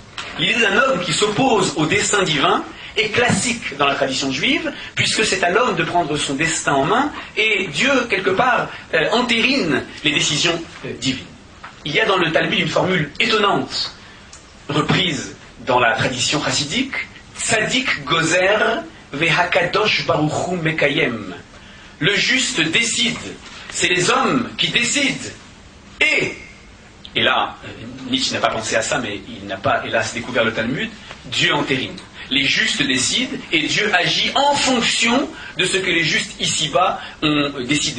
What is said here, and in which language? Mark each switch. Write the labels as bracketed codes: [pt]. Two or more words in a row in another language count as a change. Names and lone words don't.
[fr] L'idée d'un homme qui s'oppose au destin divin est classique dans la tradition juive, puisque c'est à l'homme de prendre son destin en main, et Dieu, quelque part, entérine les décisions divines. Il y a dans le Talmud une formule étonnante, reprise dans la tradition chassidique, [he] צדיק גוזר והקדוש ברוך הוא מקיים. [fr] Le juste décide, c'est les hommes qui décident. Et là, Nietzsche n'a pas pensé à ça, mais il n'a pas, hélas, découvert le Talmud, Dieu entérine. Les justes décident et Dieu agit en fonction de ce que les justes ici-bas ont décidé.